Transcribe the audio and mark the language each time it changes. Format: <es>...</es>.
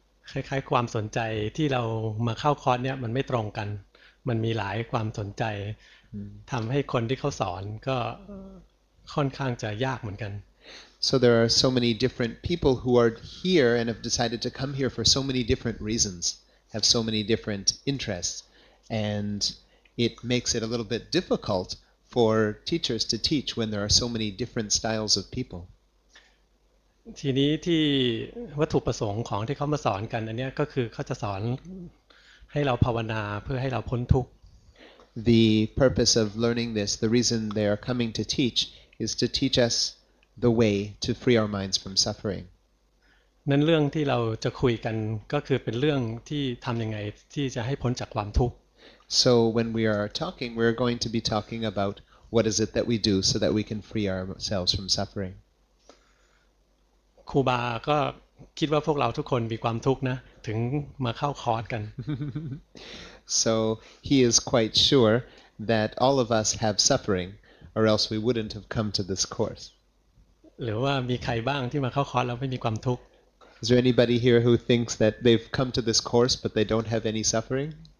<th>คล้ายๆความสนใจที่เรามาเข้าคอร์สเนี่ยมันไม่ตรงกันมันมีหลายความสนใจทำให้คนที่เขาสอนก็ค่อนข้างจะยากเหมือนกัน</th> <en>So there are so many different people who are here and have decided to come here for so many different reasons, have so many different interests, and it makes it a little bit difficult for teachers to teach when there are so many different styles of people.</en> <th>ทีนี้ที่วัตถุประสงค์ของที่เขามาสอนกันอันนี้ก็คือเขาจะสอนให้เราภาวนาเพื่อให้เราพ้นทุกข์</th> <en>The purpose of learning this, the reason they are coming to teach, is to teach us the way to free our minds from suffering.</en> <th>นั้นเรื่องที่เราจะคุยกันก็คือเป็นเรื่องที่ทำยังไงที่จะให้พ้นจากความทุกข์</th> <en>So when we are talking, we're going to be talking about what is it that we do so that we can free ourselves from suffering.</en> <th>ครูบาก็คิดว่าพวกเราทุกคนมีความทุกข์นะถึงมาเข้าคอร์สกัน</th> <en>So he is quite sure that all of us have suffering, or else we wouldn't have come to this course.</en> <th>หรือว่ามีใครบ้างที่มาเข้าคอร์สแล้วไม่มีความทุกข์</th> <en>Is there anybody here who thinks that they've come to this course but they don't have any suffering?</en>